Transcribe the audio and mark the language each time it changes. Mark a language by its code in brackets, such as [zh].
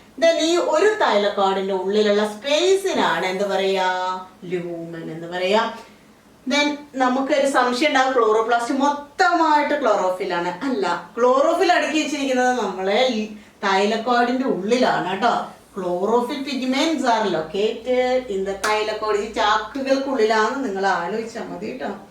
[ml] Then ഈ ഒരു തൈലക്കോയിഡിന്റെ ഉള്ളിലുള്ള സ്പേസിനാണ് എന്ത് പറയാ, ലൂമൻ എന്ന് പറയാ. ദെൻ നമുക്കൊരു സംശയം ഉണ്ടാവും, ക്ലോറോപ്ലാസ്റ്റ് മൊത്തമായിട്ട് ക്ലോറോഫിലാണ്. അല്ല, ക്ലോറോഫിൽ അടുക്കി വെച്ചിരിക്കുന്നത് നമ്മളെ തൈലക്കോയിഡിന്റെ ഉള്ളിലാണ് കേട്ടോ. [en] Chlorophyll pigments are located in the thylakoid. [ml] ഈ ചാക്കുകൾക്കുള്ളിലാണ്, നിങ്ങൾ ആലോചിച്ചാൽ മതി കേട്ടോ.